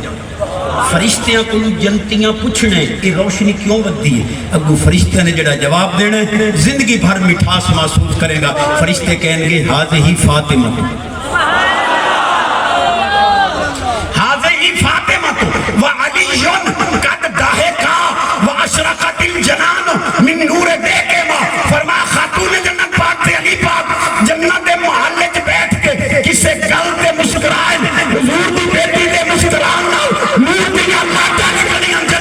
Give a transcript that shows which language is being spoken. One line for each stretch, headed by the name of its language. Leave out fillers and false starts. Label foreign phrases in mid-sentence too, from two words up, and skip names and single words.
Punjabi: فرشتیاں کو جنتیاں پوچھنے کہ روشنی کیوں ودی ہے. اگو فرشتیاں نے جڑا جواب دینا ہے زندگی بھر مٹھاس محسوس کرے گا. فرشتے کہیں گے
Arabic: ہذہ فاطمہ، ہذہ فاطمہ وعلی قد ضحکا واشرقت الجنان من نور دیکھما.
Punjabi: فرمایا خاتون جنت پاک تے علی پاک جنت دے محلے چ بیٹھ کے کسے گل تے مسکرائے. حضور دی بیٹی دے مسکران نال نور دیاں لاٹاں نکلیاں